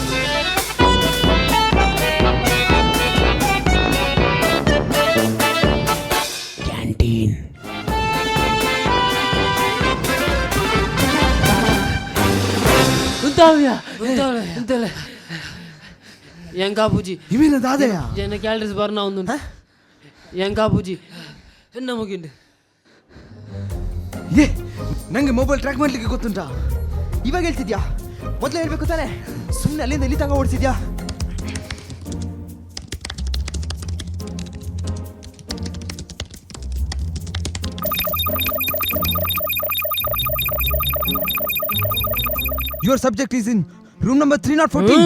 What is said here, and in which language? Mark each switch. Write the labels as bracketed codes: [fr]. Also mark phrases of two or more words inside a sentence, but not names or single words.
[tcy] ಕ್ಯಾಂಟೀನ್. ಎಂಕಾ ಬುಜಿ ಇವೇನ ದಾದಯ ಜನ [en] calories burn [tcy] ಒಂದು ಎಂಕಾ ಬುಜಿ ಎನ್ನ ಮುಗಿಂಡು. [kn] ಏ ನಂಗೆ ಮೊಬೈಲ್ ಟ್ರ್ಯಾಕ್ ಮಾಡ್ಲಿಕ್ಕೆ ಗೊತ್ತುಂಟಾ? ಇವಾಗ ಹೇಳ್ತಿದ್ಯಾ? ಮೊದಲೇ ಹೇಳ್ಬೇಕು ತಾನೆ. ಸುಮ್ಮನೆ ಅಲ್ಲಿಂದ ಇಲ್ಲಿ ತನಕ ಓಡಿಸಿದ್ಯಾ? [en] your subject is in room number 314.